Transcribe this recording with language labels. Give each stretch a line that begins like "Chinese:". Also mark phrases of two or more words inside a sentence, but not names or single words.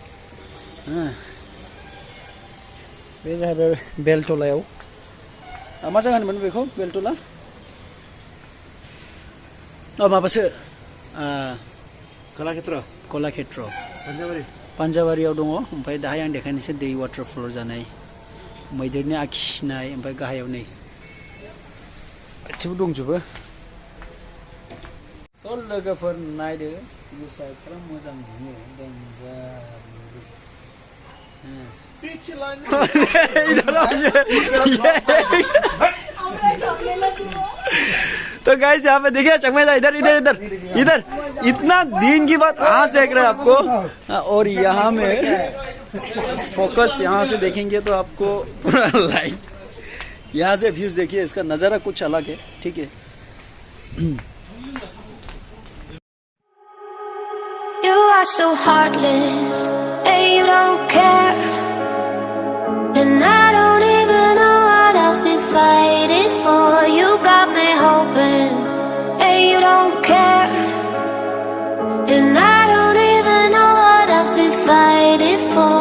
Bodo: बे जाहैबाय बेलटलायाव मा जायगा होनोमोन बेखौ बेलटला माबासो कलाक्षेत्र पान्जाबारियाव दङ ओमफ्राय दाहाय आं देखायनोसै दै वाटारफल जानाय मैदेरनि आखिनाय ओमफ्राय गाहायाव नै गासिबो दंजोबो थ' लोगोफोर नायदो भिउसाइडफ्रा मोजां नुयो
Hindi: तो गाइस यहाँ पे देखिए चकमेदा इधर इतना दिन की बाद आज देख रहे हैं आपको और यहाँ में फोकस यहाँ से देखेंगे तो आपको पूरा लाइट यहाँ से व्यूज देखिए इसका नज़ारा कुछ अलग है ठीक है
English: You are so heartless and you don't care, and I don't even know what I've been fighting for. You got me hoping and you don't care, and I don't even know what I've been fighting for.